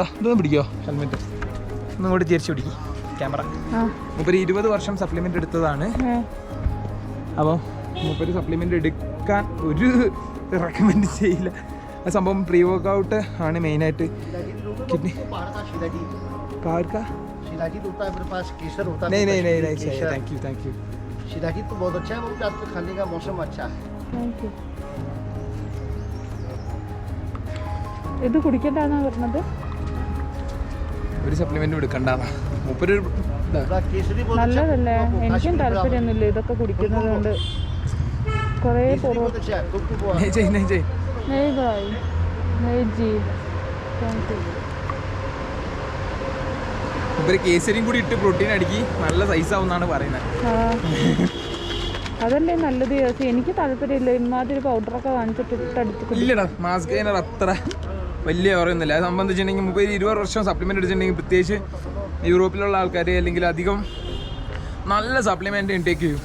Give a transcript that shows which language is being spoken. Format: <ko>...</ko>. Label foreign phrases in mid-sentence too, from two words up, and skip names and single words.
<ml>ഇതൊന്ന് പിടിക്കോ ഹെൽമെറ്റ്, ഒന്നും കൂടി തിരിച്ചു പിടിക്കും ക്യാമറ. മൂപ്പര് 20 വർഷം സപ്ലിമെന്റ് എടുത്തതാണ്. അപ്പോൾ മൂപ്പര് സപ്ലിമെന്റ് എടുക്കാൻ ഒരു റെക്കമെൻഡ് ചെയ്യില്ല. ആ സംഭവം</ml> <en>pre workout</en> <ml>ആണ് മെയിനായിട്ട്. കിഡ്നി</ml> <hi>शिलाजीत होता है मेरे पास, केसर होता है। नहीं</hi> <en>thank you.</en> <hi>शिलाजीत तो बहुत अच्छा है, वो रात को खाने का मौसम अच्छा है।</hi> <en>thank you.</en> <ml>ഇത് കുടിക്കണ്ടെന്നാ പറഞ്ഞത്? ഒരു സപ്ലിമെന്റും എടുക്കണ്ടാ. മൂപ്പര്</ml> <hi>केसरी बहुत अच्छा</hi> <ml>നല്ലതല്ലേ?</ml> <hi>है, वो</hi> <ml>എനിക്കും काश्मीर താല്പര്യമൊന്നുമില്ല ഇതൊക്കെ കുടിക്കുന്നത് കൊണ്ട്. കുറേ</ml> <hi>केसरी बहुत अच्छा है, गुप्त वो है। नहीं चाहिए। नहीं भाई, नहीं जी,</hi> <en>thank you.</en> <ml>മൂപ്പര് കേസരിയും കൂടി ഇട്ട് പ്രോട്ടീൻ അടിക്കി നല്ല സൈസ് ആവുന്നാണ് പറയുന്നത്. അതല്ലേ നല്ലത്. പക്ഷേ എനിക്ക് താല്പര്യമില്ല ഇമാതിരി പൗഡറൊക്കെ വാങ്ങിച്ചിട്ട് അടിച്ചു. ഇല്ലടാ,</ml> <en>mass gainer</en> <ml>അത്ര വലിയ പറയുന്നില്ല. അത് സംബന്ധിച്ചിട്ടുണ്ടെങ്കിൽ 20 വർഷം സപ്ലിമെന്റ് എടുത്തിട്ടുണ്ടെങ്കിൽ, പ്രത്യേകിച്ച് യൂറോപ്പിലുള്ള ആൾക്കാർ അല്ലെങ്കിൽ അധികം നല്ല</ml> <en>supplement intake</en> <ml>ചെയ്യും.</ml>